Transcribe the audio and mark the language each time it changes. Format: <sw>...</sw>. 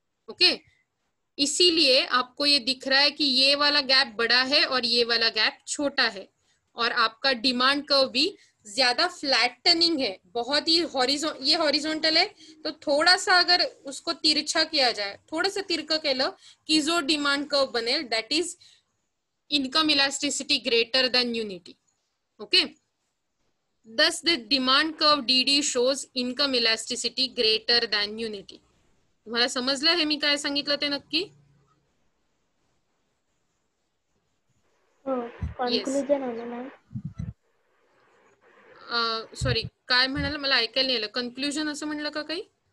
<hi>Okay, इसीलिए आपको ये दिख रहा है कि ये वाला गैप बड़ा है और ये वाला गैप छोटा है, और आपका डिमांड कर्व भी ज्यादा फ्लैटनिंग है, बहुत ही ये हॉरिजॉन्टल है. तो थोड़ा सा अगर उसको तिरछा किया जाए,</hi> <mr>थोड़ा सा तिरका केलं की जो डिमांड कर्व बनेल,</mr> <en>That is income elasticity greater than unity. Okay, thus the demand curve DD shows income elasticity greater than unity.</en> <mr>तुम्हाला समजलं हे मी काय सांगितलं ते नक्की? हो, कन्क्लुजन आलं मॅम. सॉरी, काय म्हणाला, मला ऐकायला नाही आलं. कन्क्लुजन असं म्हणलं का काही?</mr>